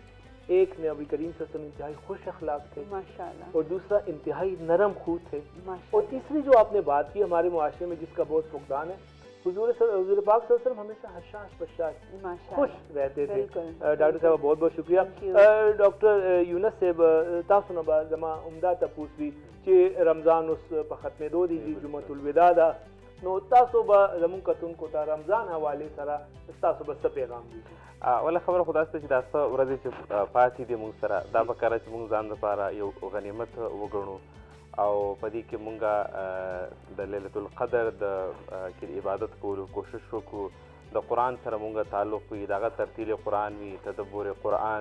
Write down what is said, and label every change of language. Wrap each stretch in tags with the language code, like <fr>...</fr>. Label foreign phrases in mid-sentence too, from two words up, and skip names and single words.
<ur>ایک نبی کریم صلی اللہ علیہ وسلم انتہائی خوش اخلاق تھے، ماشاءاللہ، اور دوسرا انتہائی نرم خو تھے، اور تیسری جو آپ نے بات کی ہمارے معاشرے میں جس کا بہت فقدان ہے، حضور پاک صلی اللہ علیہ وسلم ہمیشہ حشاش بشاش خوش رہتے تھے. ڈاکٹر صاحب بہت بہت شکریہ.</ur> <ps>ډاکټر یونس صاحب تاسو نه به زما عمده تپوس وي چې رمضان اوس په ختمېدو دی، جمعة الوداع ده، نو تاسو به زموږ کتونکو ته رمضان حوالې سره تاسو به څه پیغام دیږي؟ ولا خبره خو داسې چې دا څه ورځې چې پاتې دي موږ سره دا پکاره چې موږ ځان لپاره یو غنیمت وګڼو او په دې کې موږ د لیلة القدر د عبادت کولو کوشش وکړو د قرآن سره موږ تعلق وي د هغه ترتیل قرآن وي تدبر قرآن</ps>